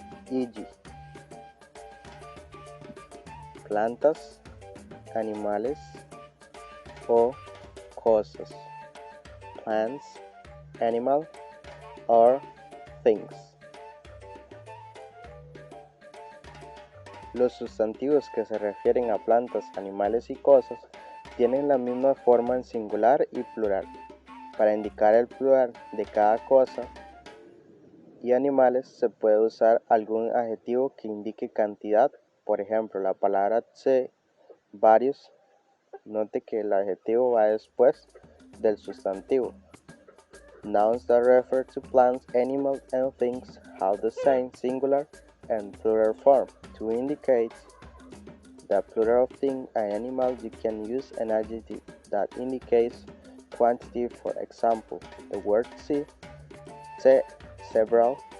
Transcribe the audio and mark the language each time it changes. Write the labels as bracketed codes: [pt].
[es] Igi, plantas, animales o cosas. [en] Plants, animal or things. [es] Los sustantivos que se refieren a plantas, animales y cosas tienen la misma forma en singular y plural. Para indicar el plural de cada cosa y animales se puede usar algún adjetivo que indique cantidad. Por ejemplo, la palabra tse, varios. Note que el adjetivo va después del sustantivo. [en] Nouns that refer to plants, animals, and things have the same singular and plural form. To indicate the plural of thing and animal, you can use an adjective that indicates quantity. For example, the word see, several.